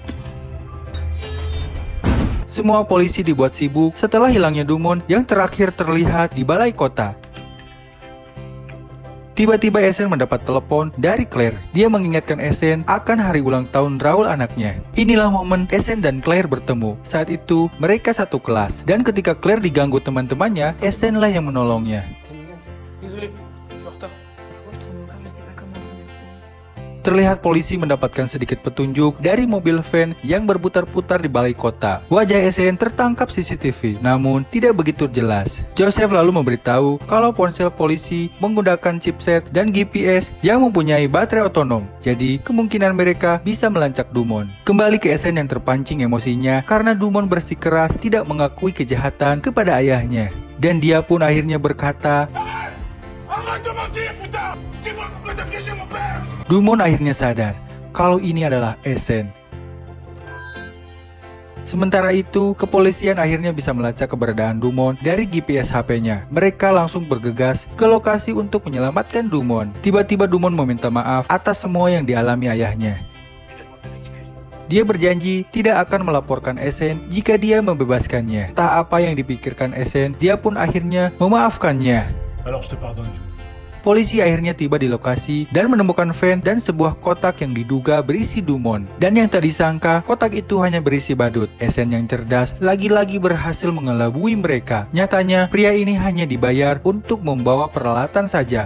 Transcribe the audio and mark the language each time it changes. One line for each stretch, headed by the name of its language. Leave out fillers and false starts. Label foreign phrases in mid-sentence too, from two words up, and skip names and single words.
Indonesian: Semua polisi dibuat sibuk setelah hilangnya Dumont yang terakhir terlihat di balai kota. Tiba-tiba Essen mendapat telepon dari Claire. Dia mengingatkan Essen akan hari ulang tahun Raoul anaknya. Inilah momen Essen dan Claire bertemu. Saat itu mereka satu kelas, dan ketika Claire diganggu teman-temannya, Essen lah yang menolongnya.
French: Désolé, je suis en retard. Trop, je trouve mon corps, je sais pas comment te remercier.
Indonesian: Terlihat polisi mendapatkan sedikit petunjuk dari mobil van yang berputar-putar di balai kota. Wajah Essen tertangkap CCTV, namun tidak begitu jelas. Joseph lalu memberitahu kalau ponsel polisi menggunakan chipset dan GPS yang mempunyai baterai otonom. Jadi, kemungkinan mereka bisa melacak Dumont. Kembali ke Essen yang terpancing emosinya karena Dumont bersikeras tidak mengakui kejahatan kepada ayahnya. Dan dia pun akhirnya berkata,
French: Arrête de mentir, putain! Dis-moi pourquoi t'as piégé mon père!
Indonesian: Dumont akhirnya sadar kalau ini adalah Essen. Sementara itu, kepolisian akhirnya bisa melacak keberadaan Dumont dari GPS HP-nya. Mereka langsung bergegas ke lokasi untuk menyelamatkan Dumont. Tiba-tiba Dumont meminta maaf atas semua yang dialami ayahnya. Dia berjanji tidak akan melaporkan Essen jika dia membebaskannya. Tak apa yang dipikirkan Essen, dia pun akhirnya memaafkannya.
French: Alors je te pardonne, Dumont.
Indonesian: Polisi akhirnya tiba di lokasi dan menemukan van dan sebuah kotak yang diduga berisi Dumont. Dan yang tak disangka, kotak itu hanya berisi badut. Essen yang cerdas lagi-lagi berhasil mengelabui mereka. Nyatanya, pria ini hanya dibayar untuk membawa peralatan saja.